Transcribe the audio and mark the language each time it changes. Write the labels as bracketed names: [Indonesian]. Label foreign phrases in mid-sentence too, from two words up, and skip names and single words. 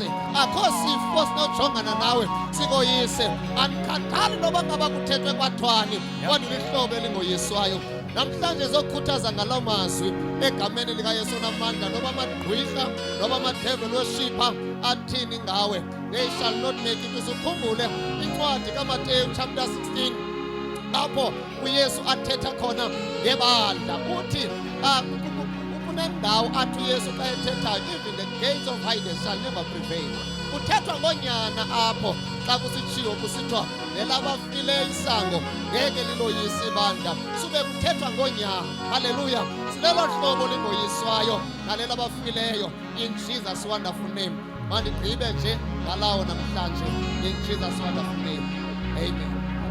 [Xhosa] Akho sifo sinojongana nawe sikoyise. Andikhathali noba ngaba kuthethwe kwathwani, kodwa ulihlobo elingoyiswayo. Namhlanje zokhuthaza ngalawo mazwi egameni likaYesu namandla, noba amagqwirha noba amadevil worshipper athini ngawe, [English] they shall not make it. [Xhosa] Usukhumbule incwadi kaMateyu chapter 16 apho uYesu athetha khona ngebandla. Uthi kunendawo athi uYesu xa ethethayo, [English] even the gates of Hades shall never prevail. [Xhosa] Kuthethwa ngonyana apho xa kusitshiwo kusithiwa nelabafileyo isango ngeke liloyise ibandla, sube kuthethwa ngonyana. Haleluya. Silelo hlobo lingoyiswayo nalela bafileyo, [English] in Jesus wonderful name. [Xhosa] Mandigqibe nje ngalawo namhlanje, [English] in Jesus wonderful name. Amen.